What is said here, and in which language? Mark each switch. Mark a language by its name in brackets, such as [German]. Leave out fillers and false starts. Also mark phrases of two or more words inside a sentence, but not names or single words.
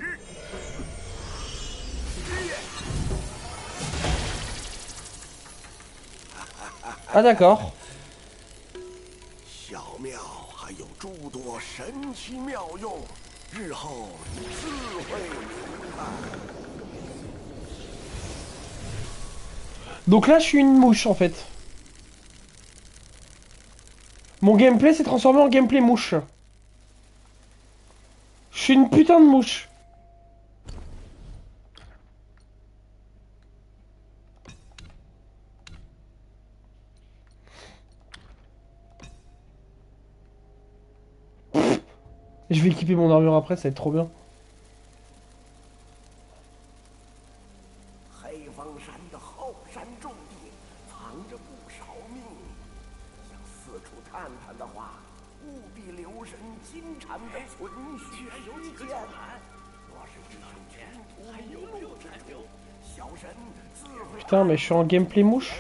[French] Ah, d'accord. [Chinese] 小庙还有诸多神奇妙用，日后你自会明白。 [French] Donc là, je suis une mouche en fait. Mon gameplay s'est transformé en gameplay mouche. Je suis une putain de mouche. Je vais équiper mon armure après, ça va être trop bien. [Chinese] 黑风山的后山重地藏着不少秘密，想四处探探的话，务必留神金蝉的存续时间。若是遇上前途迷路之处，小神自会 [French] Putain, mais je suis en gameplay mouche.